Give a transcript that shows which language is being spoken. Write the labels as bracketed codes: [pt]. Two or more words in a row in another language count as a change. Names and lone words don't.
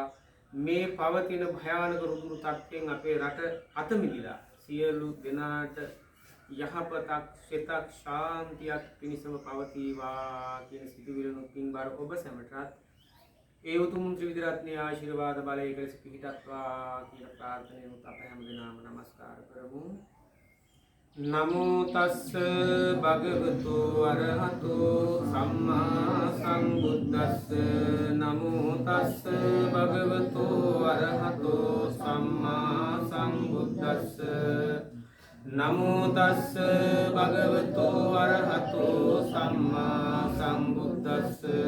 [si] මේ පවතින භයානක රුධිර තත්ත්වයෙන් අපේ රට අත මිදිලා සියලු දෙනාට යහපතක් සිතක් ශාන්තියක් පිණිසම පවතිවා කියන සිතුවිල්ලුත් පින්බර ඔබ සැමටත් ඒ උතුම් ත්‍රිවිධ රත්නයේ ආශිර්වාද බලය කෙලෙස පිහිටත්වා කියන ප්‍රාර්ථනාවෙන් අප හැම දිනම නමස්කාර කරමු. [pi] නමෝ තස්ස භගවතු අරහතෝ සම්මා සම්බුද්දස්ස. නමෝ තස්ස භගවතු අරහතෝ සම්මා සම්බුද්දස්ස. නමෝ තස්ස භගවතු අරහතෝ සම්මා සම්බුද්දස්ස.